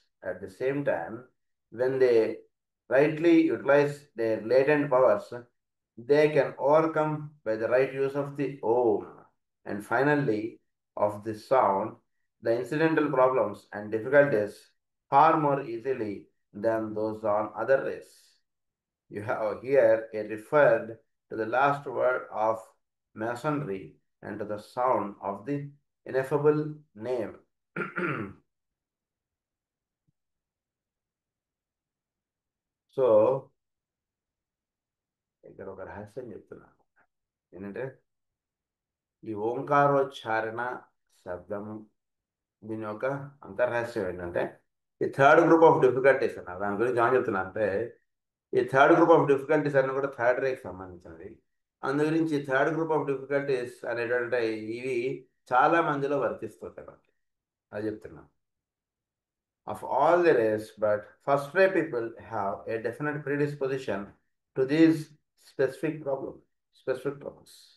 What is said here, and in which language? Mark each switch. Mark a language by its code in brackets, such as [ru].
[en] At the same time, when they rightly utilize their latent powers, they can overcome by the right use of the Om and finally of the sound the incidental problems and difficulties far more easily than those on other rays. You have here a referred to the last word of masonry and to the sound of the ineffable name. [te] So ఇక్కడ ఒక రహస్యం చెప్తున్నాను ఏంటంటే, ఈ ఓంకారోచ్చారణ శబ్దము దీని యొక్క అంతర్రహస్యం ఏంటంటే, ఈ [en] third group of difficulties [te] అన్నారు. దాని గురించి ఏమని చెప్తున్నా అంటే, ఈ [en] third group of difficulties [te] అన్నీ కూడా థర్డ్ రేకి సంబంధించినవి. అందు గురించి [en] third group of difficulties [te] అనేటువంటి ఇవి చాలా మందిలో వర్తిస్తుంటాయి మనకి, అది చెప్తున్నాను. [en] Of all the rays, but first ray people have a definite predisposition to these specific troubles.